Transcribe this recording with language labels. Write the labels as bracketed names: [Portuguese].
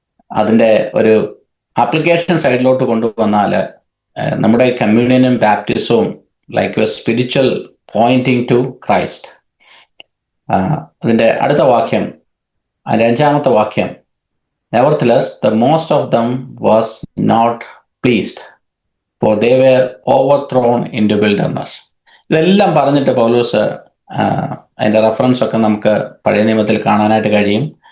[Malayalam] അതിൻ്റെ ഒരു ആപ്ലിക്കേഷൻ സൈഡിലോട്ട് കൊണ്ടുവന്നാൽ നമ്മുടെ കമ്മ്യൂണിയനും ബാപ്റ്റിസവും [English] Like a spiritual pointing to Christ. [Malayalam] അതിൻ്റെ അടുത്ത വാക്യം, അതിൻ്റെ 5-ാമത്തെ വാക്യം, [English] nevertheless the most of them was not pleased, for they were overthrown into wilderness. [Malayalam] ഇതെല്ലാം പറഞ്ഞിട്ട് പൗലോസ് അതിൻ്റെ റെഫറൻസ് ഒക്കെ നമുക്ക് പഴയ നിയമത്തിൽ കാണാനായിട്ട് കഴിയും.